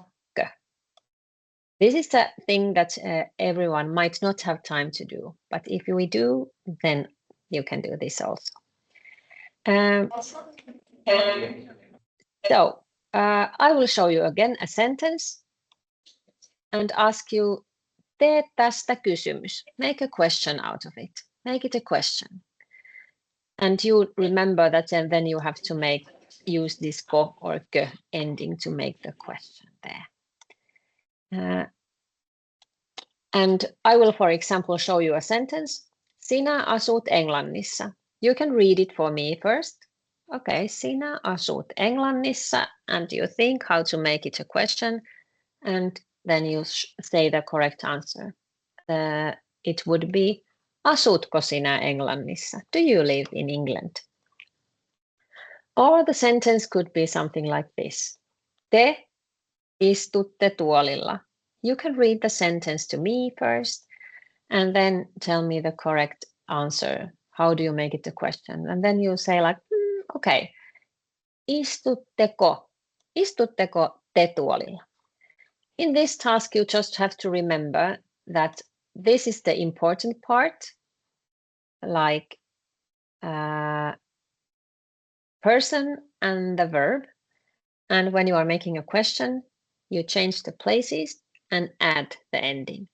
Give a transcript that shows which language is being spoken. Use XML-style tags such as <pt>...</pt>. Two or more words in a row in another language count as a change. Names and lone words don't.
<en>This is a thing that everyone might not have time to do, but if we do, then you can do this also. So I will show you again a sentence and ask you,</en> <fi>tee tästä kysymys.</fi> <en>Make a question out of it. Make it a question. And you remember that then you have to use this ko or kö ending to make the question there. And I will, for example, show you a sentence.</en> <fi>Sinä asut Englannissa.</fi> <en>You can read it for me first.</en> <fi>Okay, sinä asut Englannissa,</fi> <en>and you think how to make it a question, and then you say the correct answer. It would be,</en> <fi>asutko sinä Englannissa?</fi> <en>Do you live in England? Or the sentence could be something like this.</en> <fi>Te istutte tuolilla.</fi> <en>You can read the sentence to me first, and then tell me the correct answer. How do you make it a question? And then you say like,</en> <fi>okay, istutteko te tuolilla?</fi> <en>In this task, you just have to remember that this is the important part, like person and the verb. And when you are making a question, you change the places and add the ending.</en>